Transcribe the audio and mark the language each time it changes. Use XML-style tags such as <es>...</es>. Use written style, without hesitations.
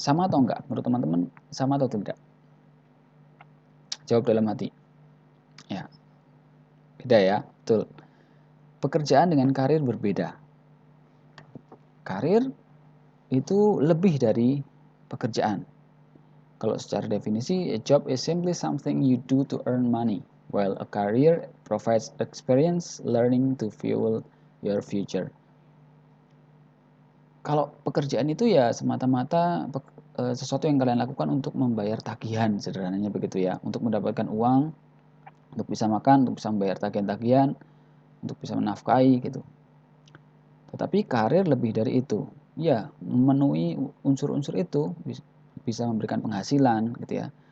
<id>Sama atau enggak? Menurut teman-teman, sama atau tidak? Jawab dalam hati. Ya, beda ya, betul. Pekerjaan dengan karir berbeda. Karir itu lebih dari pekerjaan. Kalau secara definisi,</id> <en>a job is simply something you do to earn money, while a career provides experience, learning to fuel your future.</en> <id>Kalau pekerjaan itu ya semata-mata sesuatu yang kalian lakukan untuk membayar tagihan, sederhananya begitu ya, untuk mendapatkan uang, untuk bisa makan, untuk bisa membayar tagihan-tagihan, untuk bisa menafkahi gitu. Tetapi karir lebih dari itu. Ya, memenuhi unsur-unsur itu bisa memberikan penghasilan gitu ya.</id>